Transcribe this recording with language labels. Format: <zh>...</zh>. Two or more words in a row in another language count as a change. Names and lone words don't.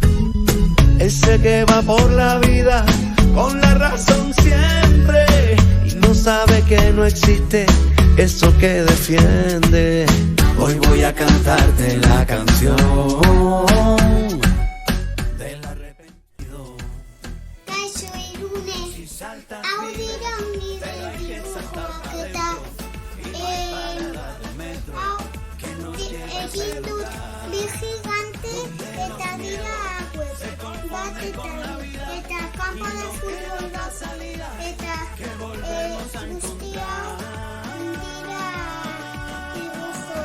<es>Ese que va por la vida con la razón siempre y no sabe que no existe eso que defiende. Hoy voy a cantarte la canción del arrepentido.</es> <eu>Kaixo Irune, hau dira nire dibujoketa. Hau egin dut bi gigante eta dira hauek. Bat eta</eu> <es>kanpo de futbol</es> <eu>bat eta guztia dira dibujo.</eu>